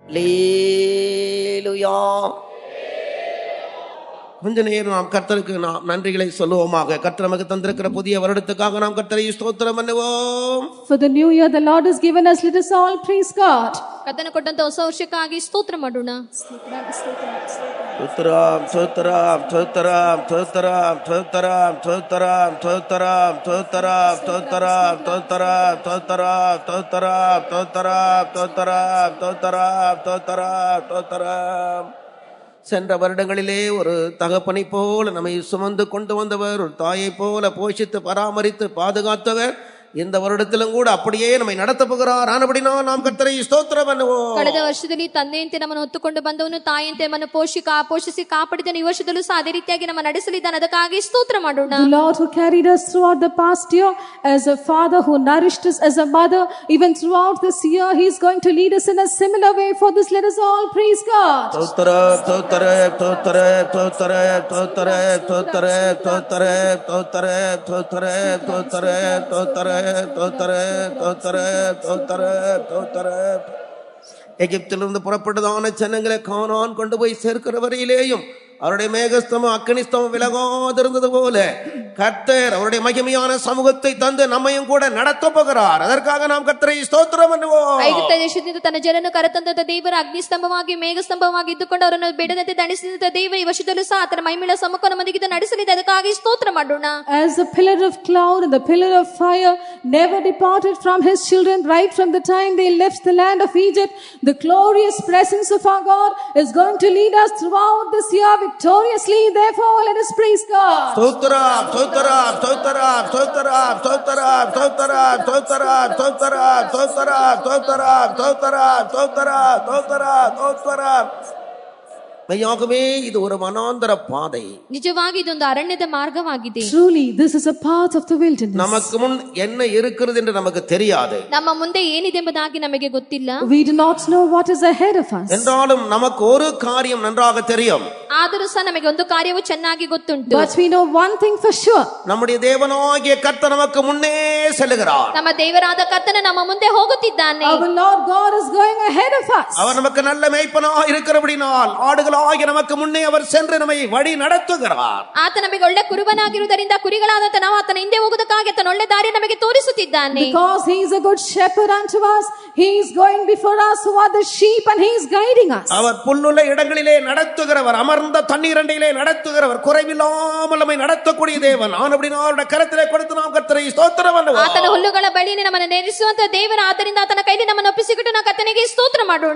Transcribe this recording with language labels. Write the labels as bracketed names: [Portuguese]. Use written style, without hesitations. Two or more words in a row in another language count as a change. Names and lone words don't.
[Tamil] அல்லேலூயா. கொஞ்ச நேரம் நாம் கர்த்தருக்கு நாம் நன்றிகளை சொல்லுவோமாக. கர்த்தர் நமக்கு தந்திருக்கிற புதிய வருடத்துக்காக நாம் கர்த்தரை ஸ்தோத்திரம் பண்ணுவோம். [English] For the new year the Lord has given us, let us all praise God. [Kannada] ಕರ್ತನ ಕೊಟ್ಟಂತ ಹೊಸ ವರ್ಷಕ್ಕಾಗಿ ಸ್ತೋತ್ರ ಮಾಡೋಣ. ಸ್ತೋತ್ರಂ ಸ್ತೋತ್ರಂ ಸ್ತೋತ್ರಂ ಸ್ತೋತ್ರಂ ಸ್ತೋತ್ರಂ ಸ್ತೋತ್ರಂ ಸ್ತೋತ್ರಂ ಸ್ತೋತ್ರಂ ಸ್ತೋತ್ರಂ ಸ್ತೋತ್ರಂ ಸ್ತೋತ್ರಂ ಸ್ತೋತ್ರಂ ಸ್ತೋತ್ರಂ ಸ್ತೋತ್ರಂ ಸ್ತೋತ್ರಂ ಸ್ತೋತ್ರಂ ಸ್ತೋತ್ರಂ. [Tamil] சென்ற வருடங்களிலே ஒரு தகப்பனை போல நம்மை சுமந்து கொண்டு வந்தவர், ஒரு தாயை போல போஷித்து பராமரித்து பாதுகாத்தவர் இந்த வருடத்திலும் கூட அப்படியே நம்மை நடத்த போகிறார். ஆனபடினால் நாம் கர்த்தரை ஸ்தோத்திரம் பண்ணுவோம். [Kannada] ಕಳೆದ ವರ್ಷದಲ್ಲಿ ತಂದೆಯಂತೆ ನಮ್ಮನ್ನು ಹೊತ್ತುಕೊಂಡು ಬಂದವನು, ತಾಯಿಯಂತೆ ನಮ್ಮನ್ನು ಪೋಷಿಸಿ ಕಾಪಾಡಿದನು. ಈ ವರ್ಷದಲ್ಲೂ ಸಹ ಅದೇ ರೀತಿಯಾಗಿ ನಮ್ಮ ನಡೆಸಲಿದ್ದಾನೆ. ಅದಕ್ಕಾಗಿ ಸ್ತೋತ್ರ ಮಾಡೋಣ. [English] The Lord who carried us throughout the past year, as a father who nourished us as a mother, even throughout this year he is going to lead us in a similar way. For this let us all praise God. [Tamil] ஸ்தோத்திரம் ஸ்தோத்திரம் ஸ்தோத்திரம் ஸ்தோத்திரம் ஸ்தோத்திரம் ஸ்தோத்திரம் ஸ்தோத்திரம் ஸ்தோத்திரம் ஸ்தோத்திரம் ஸ்தோத்திரம் ஸ்தோத்திரம் எகிப்திலிருந்து புறப்பட்டதான ஜனங்களை கானான் கொண்டு போய் சேர்க்கிற வரையிலேயும் அவருடைய மேகஸ்தமும் அக்கினிஸ்தமும் விலகாதிருந்தது போல கர்த்தர் அவருடைய மகிமையான சமூகத்தை தந்து நம்மையும் கூட நடத்த போகிறார். அதற்காக நாம் கர்த்தரை ஸ்தோத்திரம் பண்ணுவோம். [Kannada] ಐಗುಪ್ತ ದೇಶದಿಂದ ತನ್ನ ಜನರನ್ನು ಕರೆತಂದಂತ ದೇವರ ಅಗ್ನಿಸ್ತಂಭವಾಗಿ ಮೇಘಸ್ತಂಭವಾಗಿ ಇದ್ದುಕೊಂಡು ಅವರನ್ನು ಬಿಡದಂತೆ ದಣಿಸಿದಂತ ದೇವರು ಈ ವರ್ಷದಲ್ಲೂ ಸಹ ಆತನ ಮಹಿಮೆಯ ಸಮ್ಮುಖವನ್ನು ನಮ್ಮೊಂದಿಗೆ ನಡೆಸಲಿದೆ. ಅದಕ್ಕಾಗಿ ಸ್ತೋತ್ರ ಮಾಡೋಣ. [English] As the pillar of cloud and the pillar of fire never departed from his children right from the time they left the land of Egypt, the glorious presence of our God is going to lead us throughout this year victoriously. Therefore let us praise God. [Tamil] ஸ்தோத்திரம் ஸ்தோத்திரம் ஸ்தோத்திரம் ஸ்தோத்திரம் ஸ்தோத்திரம் ஸ்தோத்திரம் ஸ்தோத்திரம் ஸ்தோத்திரம் ஸ்தோத்திரம் ஸ்தோத்திரம் ஸ்தோத்திரம் ஸ்தோத்திரம் ஸ்தோத்திரம் ஸ்தோத்திரம். மெய்யாகவே இது ஒரு வனாந்தர பாதை. [Kannada] ನಿಜವಾಗಿ ಇದೊಂದು ಅರಣ್ಯದ ಮಾರ್ಗವಾಗಿದೆ. [English] Truly this is a path of the wilderness. [Tamil] நமக்கு முன் என்ன இருக்கிறது என்று நமக்கு தெரியாது. [Kannada] ನಮ್ಮ ಮುಂದೆ ಏನಿದೆ ಎಂಬುದಾಗಿ ನಮಗೆ ಗೊತ್ತಿಲ್ಲ. [English] We do not know what is ahead of us. [Tamil] என்றாலும் நமக்கு ஒரு காரியம் நன்றாக தெரியும். [Kannada] ಆದರೂ ಸಹ ನಮಗೆ ಒಂದು ಕಾರ್ಯವು ಚೆನ್ನಾಗಿ ಗೊತ್ತುಂಟು. [English] But we know one thing for sure. [Tamil] நம்முடைய தேவனாகிய கர்த்தர் நமக்கு முன்னே செல்லுகிறார். [Kannada] ನಮ್ಮ ದೇವರಾದ ಕರ್ತನು ನಮ್ಮ ಮುಂದೆ ಹೋಗುತ್ತಿದ್ದಾನೆ. [English] Our Lord God is going ahead of us. [Tamil] அவர் நமக்கு நல்ல மேய்ப்பனாக இருக்கிறபடினால் ஆடுகளாகிய நமக்கு முன்னே அவர் சென்று நம்மை வழி நடத்துகிறார். [Kannada] ಆತ ನಮಗೆ ಒಳ್ಳೆ ಕುರುಬನಾಗಿರುವುದರಿಂದ ಕುರಿಗಳಾದಂತ ನಾವು ಆತನ ಹಿಂದೆ ಹೋಗುವುದಕ್ಕಾಗಿ ಆತನ ಒಳ್ಳೆ ದಾರಿ ನಮಗೆ ತೋರಿಸುತ್ತಿದ್ದಾನೆ. [English] Because he is a good shepherd unto us, he is going before us who are the sheep and he is guiding us. [Tamil] அவர் புல்லுள்ள இடங்களிலே நடத்துகிறவர், அமர்ந்த தண்ணீர் அண்டையிலே நடத்துகிறவர், குறைவில்லாமல் நம்மை நடத்தக்கூடிய தேவன். ஆனபடினால் அவருடைய கரத்திலே கொடுத்து நாம் கர்த்தரை ஸ்தோத்திரம் பண்ணுவோம். [Kannada] ಆತನ ಹುಲ್ಲುಗಳ ಬಳಿಯಲ್ಲಿ ನಮ್ಮನ್ನು ನೆಲೆಸುವಂತ ದೇವರ, ಆದ್ದರಿಂದ ಆತನ ಕೈಲಿ ನಮ್ಮನ್ನು ಒಪ್ಪಿಸಿಕೊಟ್ಟು ನಾವು ಕರ್ತನಿಗೆ ಸ್ತೋತ್ರ ಮಾಡೋಣ.